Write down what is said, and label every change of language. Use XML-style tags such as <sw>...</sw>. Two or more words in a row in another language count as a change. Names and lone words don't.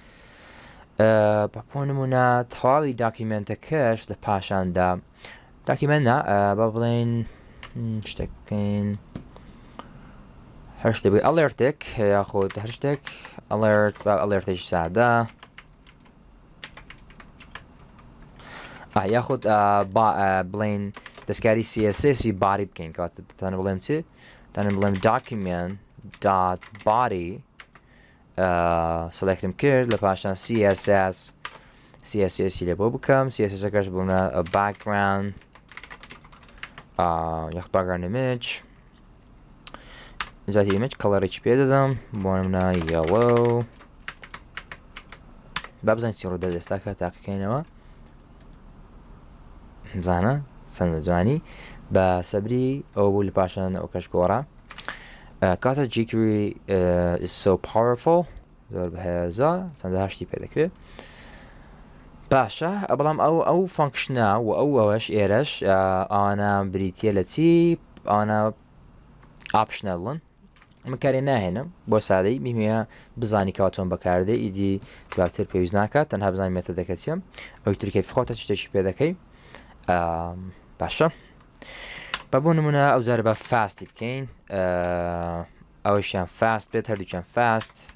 <ckb>بۆ نمونە تەواوی داکیمنتەکەش لە پاشاندا داکیمنت با بڵێن شتێکین هەر شتێک بێت ئەلێرتێک یاخۆت هەر شتێک ئەلێرت با ئەلێرتێکی سادە یاخۆت بڵێن دەستکاری CSS باری بکەین کاتە دەتانە بڵێم چی دەتانە بڵێم</ckb> <en>document dot body</en> <ckb>سلێکتم کرد لە پاشان CSS لێ بۆ بکەم CSS ئەەکەش بوونە background یاخ</ckb> <en>background image</en> <ckb>جاتی image کەڵەرێکی پێ دەدەم بۆ نمونە yellow با بزانین چی ڕوودەدات ئێستا کە تاقیکەینەوە بزانە چەندە جوانی بە سەبری ئەو بوو لە پاشان ئەو کەش گۆڕە کاتە</ckb> <en>jQuery is so powerful</en> <ckb>زۆر بەهێزە چەندە هەشتی پێ دەکرێت باشە بەڵام ئەو فانکشنە و ئەوەش ئێرەش ئەوانە بریتە لە چی ئەوانە ئاپشنەڵن ئەمە کارێ ناهێنم بۆ سادەی میمەیە بزانی کەوا چۆن بەکاردێ ئیدی دواتر پێویست ناکات تەنها بزانانی مێتۆدەکە چییە ئەوی ترکەی فخۆتە شتێکی پێ دەکەی باشە بە بۆ نمونە ئەو جارە بە فاستی بکەین ئەوەشیان فاست بێت هەردووچیان فاست</ckb>